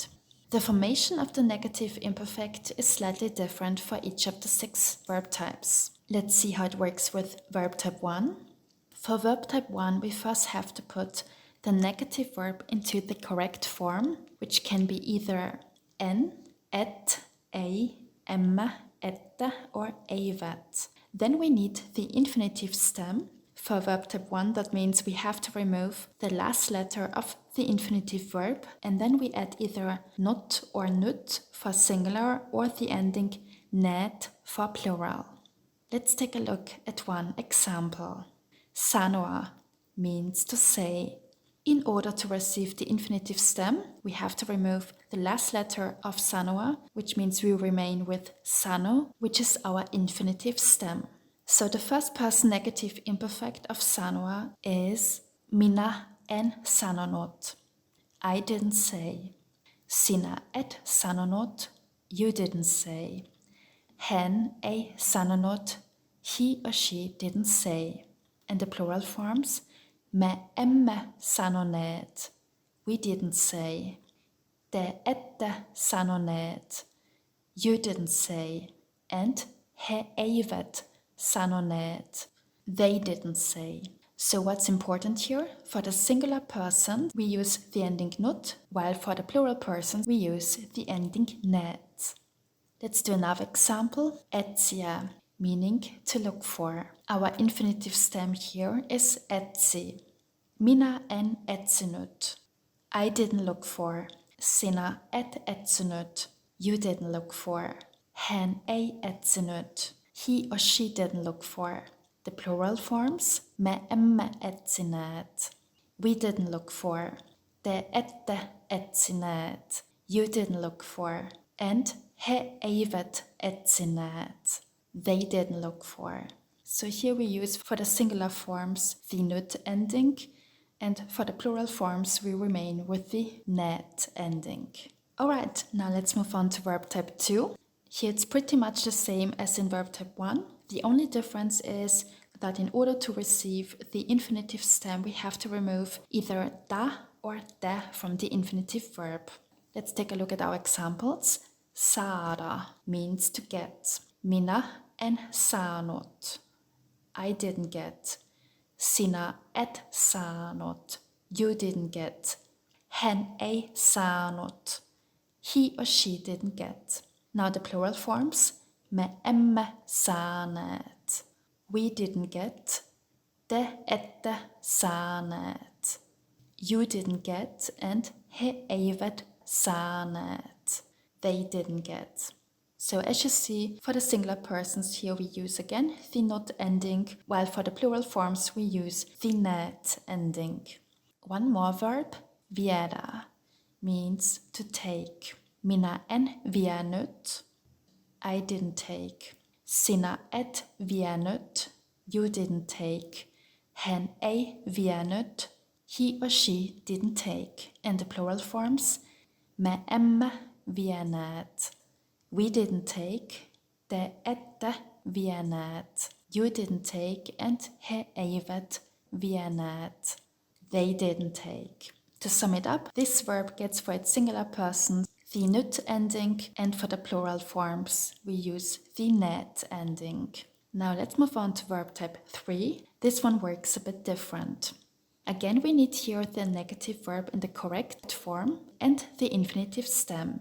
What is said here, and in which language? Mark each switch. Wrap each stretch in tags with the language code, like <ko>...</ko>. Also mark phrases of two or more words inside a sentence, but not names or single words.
<en>The formation of the negative imperfect is slightly different for each of the 6 verb types. Let's see how it works with verb type 1. For verb type 1, we first have to put the negative verb into the correct form, which can be either en, et, ei, emme, ette or eivet. Then we need the infinitive stem. For verb type 1, that means we have to remove the last letter of the infinitive verb, and then we add either not or nut for singular or the ending net for plural. Let's take a look at one example. Sanoa means to say. In order to receive the infinitive stem, we have to remove the last letter of sanoa, which means we remain with sano, which is our infinitive stem. So the first person negative imperfect of sanoa is</en> <fi>minä en sanonut.</fi> <en>I didn't say.</en> <fi>Sinä et sanonut.</fi> <en>You didn't say.</en> <fi>Hän ei sanonut.</fi> <en>He or she didn't say. And the plural forms,</en> <fi>me emme sanoneet.</fi> <en>We didn't say.</en> <fi>Te ette sanoneet.</fi> <en>You didn't say. And</en> <fi>he eivät sanoneet.</fi> <en>They didn't say. So what's important here? For the singular person, we use the ending nut, while for the plural person, we use the ending net. Let's do another example. Etsia, meaning to look for. Our infinitive stem here is etsi.</en> <fi>Minä en etsinyt.</fi> <en>I didn't look for.</en> <fi>Sinä et etsinyt.</fi> <en>You didn't look for.</en> <fi>Hän ei etsinyt.</fi> <en>He or she didn't look for. The plural forms,</en> <fi>me emme etsineet.</fi> <en>We didn't look for.</en> <fi>Te ette etsineet.</fi> <en>You didn't look for. And</en> <fi>he eivät etsineet.</fi> <en>They didn't look for. So here we use for the singular forms the nut ending, and for the plural forms we remain with the net ending. Alright, now let's move on to verb type 2. Here it's pretty much the same as in verb type 1. The only difference is that in order to receive the infinitive stem, we have to remove either da or te from the infinitive verb. Let's take a look at our examples. Saada means to get.</en> <fi>Minä en saanut.</fi> <en>I didn't get.</en> <fi>Sinä et saanut.</fi> <en>You didn't get.</en> <fi>Hän ei saanut.</fi> <en>He or she didn't get. Now the plural forms,</en> <fi>me emme saaneet.</fi> <en>We didn't get.</en> <fi>Te ette saaneet.</fi> <en>You didn't get, and</en> <fi>he eivät saaneet.</fi> <en>They didn't get. So as you see, for the singular persons here we use again the not ending, while for the plural forms we use the net ending. One more verb, viedä, means to take.</en> <fi>Minä en vienyt.</fi> <en>I didn't take.</en> <fi>Sinä et vienyt.</fi> <en>You didn't take.</en> <fi>Hän ei vienyt.</fi> <en>He or she didn't take. And the plural forms,</en> <fi>me emme vieneet.</fi> <en>We didn't take.</en> <fi>Te ette vieneet.</fi> <en>You didn't take. And</en> <fi>he eivät vieneet.</fi> <en>They didn't take. To sum it up, this verb gets for its singular person the nut ending, and for the plural forms we use the net ending. Now let's move on to verb type 3. This one works a bit different. Again, we need here the negative verb in the correct form and the infinitive stem.</en>